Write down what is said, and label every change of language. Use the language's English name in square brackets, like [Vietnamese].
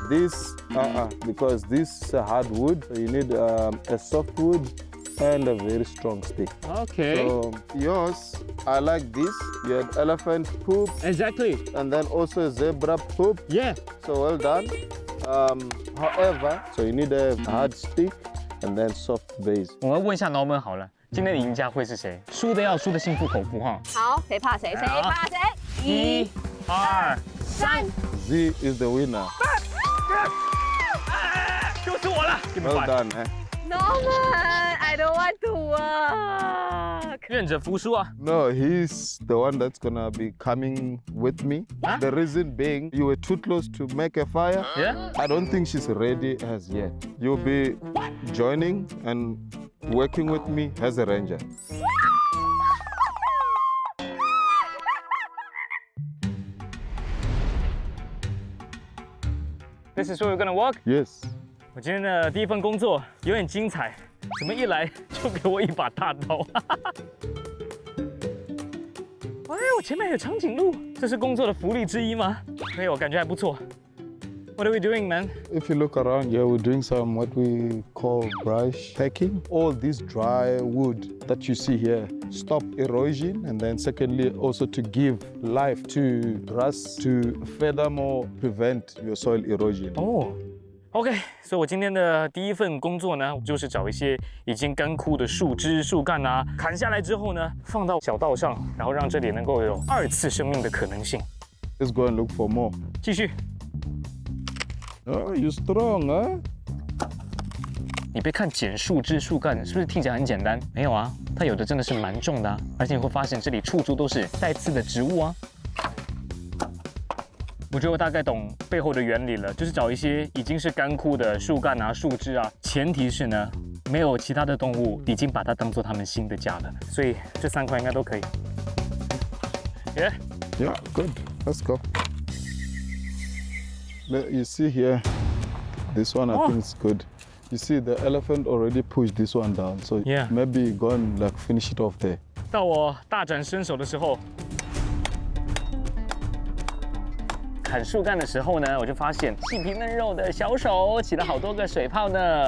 [English] This, because this is a hard wood. So you need a soft wood and a very strong stick. Okay. So yours, I like this. You had elephant poop Exactly. and then also zebra poop. Yeah. So well done. However, so you need a hard stick and then soft base. [Chinese] 我们问一下 Norman 好了，今天的赢家会是谁？输的要输的心服口服哈。好，谁怕谁？谁怕谁？ 1、2、3， [English] Z is the winner. [Chinese] 就是我了。 [English] Well done, eh? Norman, I don't want to work. [Chinese] 忍者服输啊。 [English] No, he's the one that's gonna be coming with me. Huh? The reason being, you were too close to make a fire. Yeah. I don't think she's ready as yet. You'll be joining and working with me as a ranger. This is where we're gonna walk. Yes. [Chinese] 我今天的第一份工作有点精彩，怎么一来就给我一把大刀？哎，我前面还有长颈鹿，这是工作的福利之一吗？哎，我感觉还不错。 [English] What are we doing, man? If you look around here, we're doing some what we call brush packing. All this dry wood that you see here stop erosion, and then secondly also to give life to grass to furthermore prevent your soil erosion. [Chinese] 哦。 OK， 所以我今天的第一份工作呢，就是找一些已经干枯的树枝、树干啊，砍下来之后呢，放到小道上，然后让这里能够有2次生命的可能性。 [English] Let's go and look for more. [Chinese] 继续。 [English] Oh, you're strong, huh? [Chinese] 你别看剪树枝、树干是不是听起来很简单？没有啊，它有的真的是蛮重的啊，而且你会发现这里处处都是带刺的植物啊。我觉得我大概懂背后的原理了，就是找一些已经是干枯的树干啊、树枝啊，前提是呢，没有其他的动物已经把它当做它们新的家了，所以这3块应该都可以。 [English] Yeah? Yeah, good. Let's go. You see here, this one I think is good. You see the elephant already pushed this one down, so Yeah. maybe go and like finish it off there. [Chinese] 到我大展身手的时候，砍树干的时候呢，我就发现细皮嫩肉的小手起了好多个水泡呢。